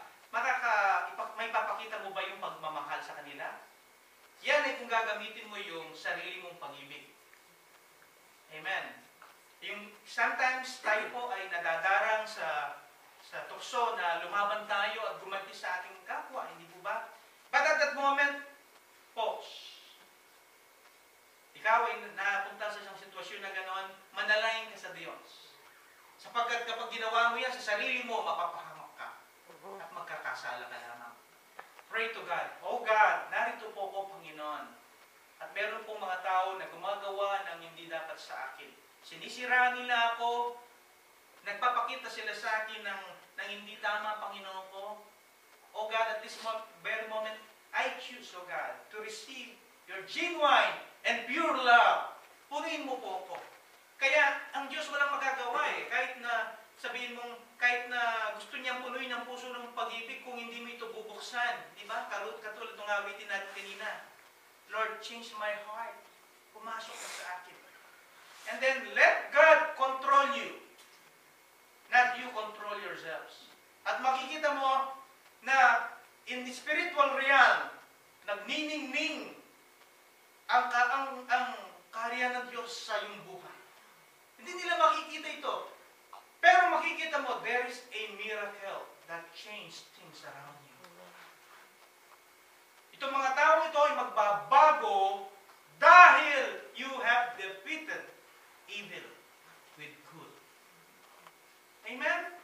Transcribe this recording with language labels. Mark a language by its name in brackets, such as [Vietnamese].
[Filipino] may papakita mo ba yung pagmamahal sa kanila? Yan ay kung gagamitin mo yung sarili mong pag-ibig. Amen. Sometimes tayo po ay nadadarang sa tukso na lumaban tayo at gumanti sa ating kapwa, hindi po ba? [English] But at that moment, pause. [Filipino] Ikaw ay napunta sa isang sitwasyon na gano'n, manalangin ka sa Diyos. Sapagkat kapag ginawa mo yan sa sarili mo, mapapahamak ka at magkakasala ka lamang. [English] Pray to God. [Filipino] Oh God, narito po ko, Panginoon. At meron pong mga tao na gumagawa ng hindi dapat sa akin. Sinisiraan nila ako, nagpapakita sila sa akin ng hindi tama, Panginoon ko. [English] Oh God, at this very moment, I choose, oh God, to receive your genuine and pure love. [Filipino] Punuin mo po ako. Kaya, ang Diyos walang magagawa eh. Kahit na sabihin mong, kahit na gusto niyang punuin ang puso ng pag-ibig, kung hindi mo ito bubuksan. Di ba? Katulad ng awitin natin kanina. [English] Lord, change my heart. [Filipino] Pumasok ka sa akin. [English] And then, let God control you. Not you control yourselves. [Filipino] At makikita mo na [English] in the spiritual realm, [Filipino] nagniningning ang kaharian ng Diyos sa iyong buhay. Hindi nila makikita ito. Pero makikita mo, [English] there is a miracle that changed things around you. [Filipino] Itong mga tao ito ay magbabago dahil [English] you have defeated evil with good. [Filipino] Amen?